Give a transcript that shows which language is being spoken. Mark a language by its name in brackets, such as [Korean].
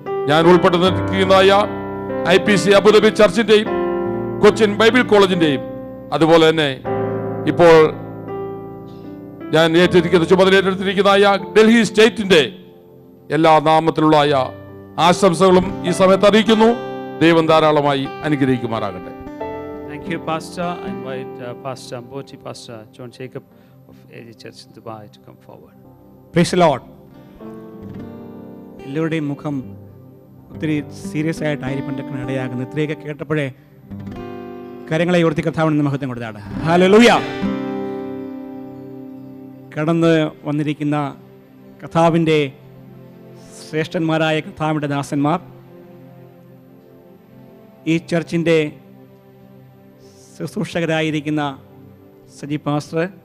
[Malayalam] ഞാൻ ഉൾപ്പെട്ടു നിൽക്കുന്നതായ IPC Abu Dhabi ചർച്ചിന്റെയും Cochin Bible കോളേജിന്റെയും അതുപോലെ തന്നെ ഇപ്പോൾ ഞാൻ ചുമതല ഏറ്റെടുത്തിരിക്കുന്നതായ ഡൽഹി സ്റ്റേറ്റിന്റെ എല്ലാ നാമത്തിലുള്ള ആശംസകളും ഈ സമയത്ത് അറിയിക്കുന്നു. ദൈവം ധാരാളമായി അനുഗ്രഹിക്കുമാറാകട്ടെ. [English] Thank you, Pastor. I invite Pastor Amboti, Pastor John Jacob of AG Church in Dubai to come forward. Praise the Lord. [Malayalam] എല്ലാവരുടെയും മുഖം ഒത്തിരി സീരിയസ് ആയിട്ടായിരിക്കും ഇടയാകുന്നത്. ഇത്രയൊക്കെ കേട്ടപ്പോഴേ കാര്യങ്ങളെ ഉയർത്തി കർത്താവിന് മഹത്വം കൊടുത്താണ്. ഹല്ലേലൂയ. കടന്ന് വന്നിരിക്കുന്ന കർത്താവിൻ്റെ ശ്രേഷ്ഠന്മാരായ കർത്താവിൻ്റെ ദാസന്മാർ, ഈ ചർച്ചിൻ്റെ ശുശ്രൂഷകരായിരിക്കുന്ന സജി പാസ്റ്റർ,